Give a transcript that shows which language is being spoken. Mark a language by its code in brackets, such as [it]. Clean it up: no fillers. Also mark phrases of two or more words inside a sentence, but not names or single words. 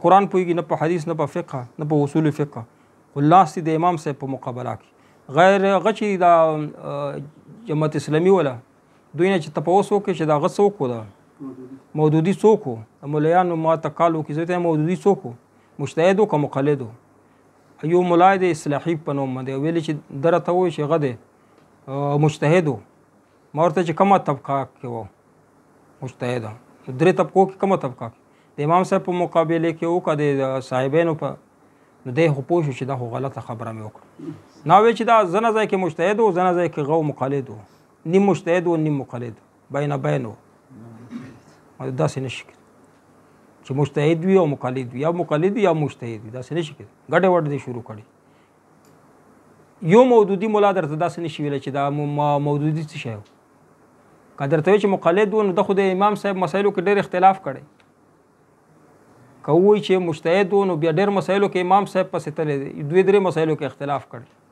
[ps] قرآن پوهېږي نه په حدیث نه په فقه نه په اصول فقه خو ناست د امام صاحب په مقابله کې غیر هغه چې دا جماعت اسلامي ولا دوی نه چې تپوس وکړي چې دا هغه څوک و دا مودودي څوک و د ملیانو ما ته کال وکړي زه ته مودودي څوک و مجتهد و که مقلد و یو ملا د اصلاحي په نوم باندې ویلي چې ده راته ووایي چې هغه دی مجتهد و ما ورته چې کومه طبقه کې و مجتهد درې طبقو کې کومه طبقه کې د امام صاحب په مقابله کې و که د صاحبینو په نو دی خو پوه شو چې دا خو غلطه خبره مې وکړه نو وایي چې دا زنه ځای کې مجتهد و زنه ځای کې غو مقلد و نیم مجتهد و نیم مقلد بین بین و داسې نشي کېدی چې مجتهد وي او مقلد وي یا مقلد وي یا مجتهد وي داسې نشي کېدی ګډې وډې دې شروع کړي یو مودودي ملا درته داسې نشي ویلی چې دا مودودي څه شی و که درته وایي چې مقلد و نو ده خو د امام صاحب مسایلو کې ډېر اختلاف کړی که ووایي چې مجتهد و نو بیا ډېر مسایلو کې امام صاحب پسې تللی دی دوی درې مسایلو کې اختلاف کړی